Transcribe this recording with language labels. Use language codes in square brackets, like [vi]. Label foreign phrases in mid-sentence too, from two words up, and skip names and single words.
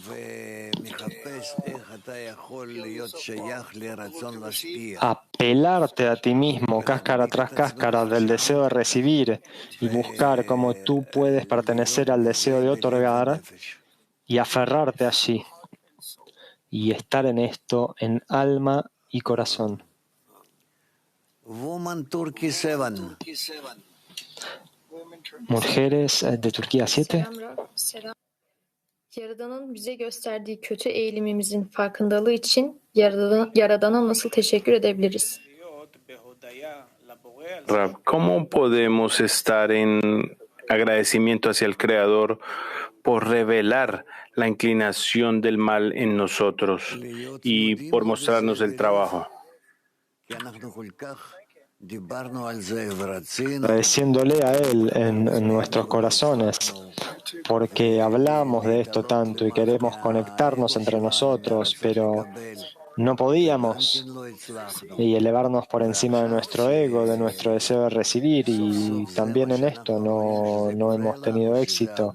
[es] a pelarte a ti mismo, cáscara tras cáscara, del deseo de recibir y buscar cómo tú puedes pertenecer al deseo de otorgar y aferrarte allí y estar en esto en alma y corazón. Mujeres de Turquía 7. [tr] Yaradan'ın bize gösterdiği kötü eğilimimizin farkındalığı için Yaradan'a nasıl teşekkür edebiliriz? Rab, [es] ¿cómo podemos estar en agradecimiento hacia el Creador por revelar la inclinación del mal en nosotros y por mostrarnos el trabajo? Agradeciéndole a Él en nuestros corazones, porque hablamos de esto tanto y queremos conectarnos entre nosotros, pero no podíamos, y elevarnos por encima de nuestro ego, de nuestro deseo de recibir, y también en esto no hemos tenido éxito.